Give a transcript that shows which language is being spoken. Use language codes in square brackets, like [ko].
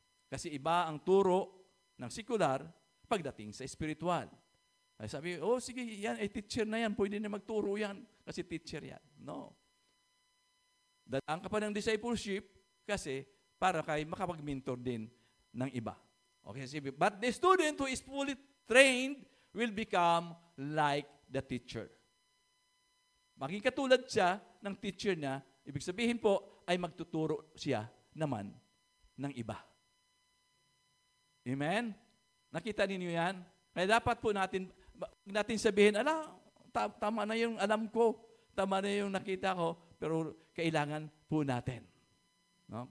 [tl] Kasi iba ang turo ng secular pagdating sa spiritual. Ay sabi, oh sige, yan, teacher na yan, pwede na magturo yan, kasi teacher yan. No. Dadaan ka pa ng discipleship, kasi para kay makapag-mentor din ng iba. [en] Okay, sabi, but the student who is fully trained will become like the teacher. [tl] Maging katulad siya ng teacher niya, ibig sabihin po, ay magtuturo siya naman ng iba. Amen? Nakita ninyo yan? Kaya dapat po natin sabihin, tama na yung alam ko, tama na yung nakita ko, pero kailangan po natin. No?